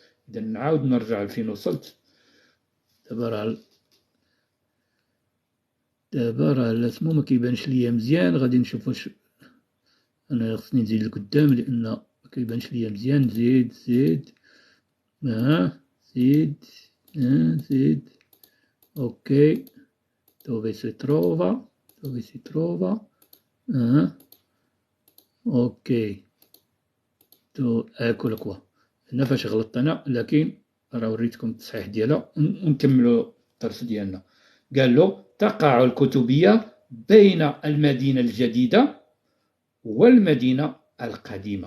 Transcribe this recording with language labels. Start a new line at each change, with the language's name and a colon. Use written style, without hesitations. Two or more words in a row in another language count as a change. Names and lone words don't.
Arabic: اذا نعاود نرجع لفين وصلت. دابا راه الاسمو ما كيبانش ليا مزيان، غادي نشوف واش انا خصني نزيد لقدام لان ما كيبانش ليا مزيان. زيد زيد زيد. اوكي.
Italian: dove si trova اوكي. ecco qua.
Arabic: هنا فاش غلطت انا، لكن راه وريتكم التصحيح ديالها. ونكملوا الدرس ديالنا. قال له تقع الكتبية بين المدينة الجديدة والمدينة القديمة.